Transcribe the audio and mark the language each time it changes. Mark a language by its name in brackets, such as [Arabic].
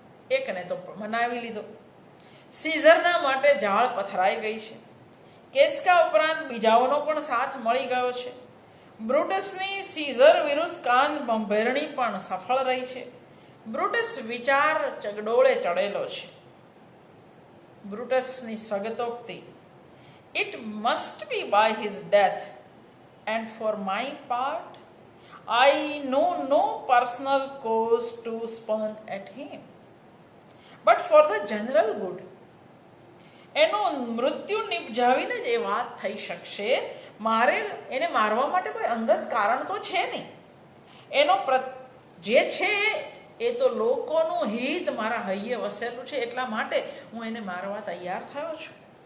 [Gujarati] એકને તો મનાવી લીધો. સીઝરના માટે ઝાડ પથરાઈ ગઈ છે. કેસ્કા ઉપરાંત બીજાઓનો પણ સાથ મળી ગયો છે. બ્રુટસની સીઝર વિરુદ્ધ કાન બંભેરણી પણ સફળ રહી છે. બ્રુટસ વિચાર ચગડોળે ચડેલો છે. બ્રુટસની સ્વગતોક્તિ, [English] "It must be by his death, and for my part, I know no personal cause to spurn at him, but for the general good." [Gujarati] એનું મૃત્યુ નિપજાવીને જ એ વાત થઈ શકશે. મારે એને મારવા માટે કોઈ અંગત કારણ તો છે નહીં. એનો જે છે એ તો લોકોનું હિત મારા હૈયે વસેલું છે, એટલા માટે હું એને મારવા તૈયાર થયો છું.